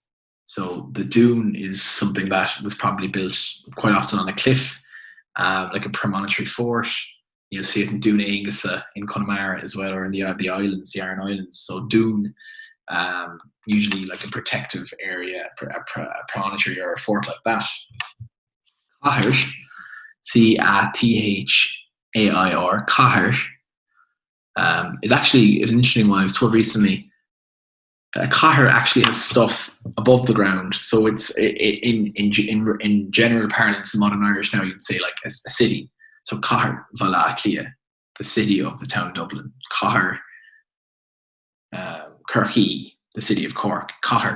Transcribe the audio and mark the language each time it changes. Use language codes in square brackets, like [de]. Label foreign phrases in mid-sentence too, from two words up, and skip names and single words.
[en] So the Dún is something that was probably built quite often on a cliff, like a premonitory fort. You'll see it in Dún Aingasa in Connemara as well, or in the islands, the Aran Islands. So Dún, usually like a protective area, a promontory or a fort like that. Cathair, Cathair, Cathair, is an interesting one. I was told recently, Cathair actually has stuff above the ground. So it's in general parlance in modern Irish now, you'd say like a city. [ga] So Cathair Vala Clia, [en] the city of the town of Dublin. [ga] Cathair Kirky, [en] the city of Cork. Cathair.